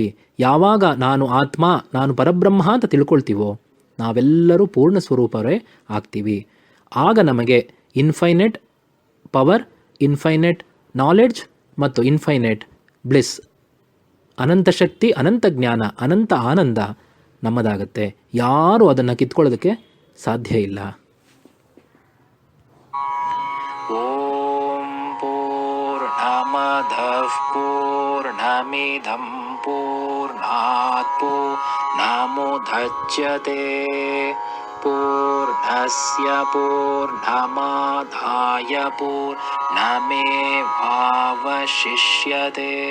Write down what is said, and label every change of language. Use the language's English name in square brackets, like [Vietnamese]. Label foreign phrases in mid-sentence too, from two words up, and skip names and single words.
[Kannada] ಯಾವಾಗ ನಾನು ಆತ್ಮ, ನಾನು ಪರಬ್ರಹ್ಮ ಅಂತ ತಿಳ್ಕೊಳ್ತೀವೋ ನಾವೆಲ್ಲರೂ ಪೂರ್ಣ ಸ್ವರೂಪರೇ ಆಗ್ತೀವಿ. ಆಗ ನಮಗೆ [English] infinite power, infinite knowledge [Kannada] ಮತ್ತು [English] infinite bliss, [Kannada] ಅನಂತ ಶಕ್ತಿ, ಅನಂತ ಜ್ಞಾನ, ಅನಂತ ಆನಂದ ನಮ್ಮದಾಗತ್ತೆ. ಯಾರೂ ಅದನ್ನು ಕಿತ್ಕೊಳ್ಳೋದಕ್ಕೆ ಸಾಧ್ಯ ಇಲ್ಲ. [Sanskrit] ಓಂ ಪೂರ್ಣಮದಃ ಪೂರ್ಣಮಿದಂ ಪೂರ್ಣಾತ್ ಪೂರ್ಣಮುದಚ್ಯತೆ ಪೂರ್ಣಸ್ಯ ಪೂರ್ಣಮಾದಾಯ ಪೂರ್ಣಮೇವಾವಶಿಷ್ಯತೆ.